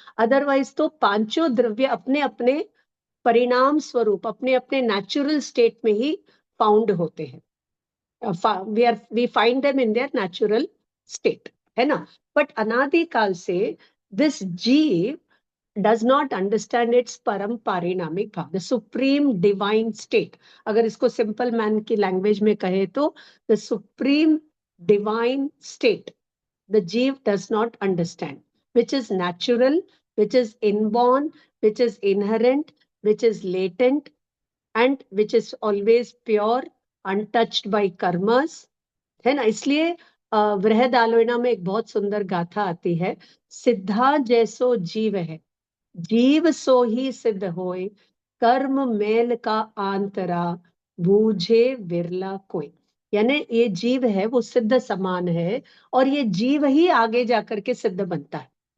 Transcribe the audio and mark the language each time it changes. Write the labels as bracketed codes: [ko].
[hi] Otherwise तो पांचों द्रव्य अपने अपने परिणाम स्वरूप, अपने अपने नेचुरल स्टेट में ही फाउंड होते हैं। [en] we find them in their natural state, [hi] है ना। [en] but [hi] अनादि काल से [en] this jeev does not understand its [hi] परम पारिणामिक भाव, [en] The supreme divine state. [hi] अगर इसको सिंपल मैन की लैंग्वेज में कहे तो [en] the supreme divine state the jeev does not understand, which is natural, which is inborn, which is inherent, which is latent, and which is always pure, untouched by karmas, [hi] है ना। इसलिए बृहदारण्यक में एक बहुत सुंदर गाथा आती है, सिद्धा जैसो जीव है, जीव सो ही सिद्ध होए, कर्म मेल का आंतरा, बूझे विरला कोई। यानी ये जीव है वो सिद्ध समान है, और ये जीव ही आगे जाकर के सिद्ध बनता है।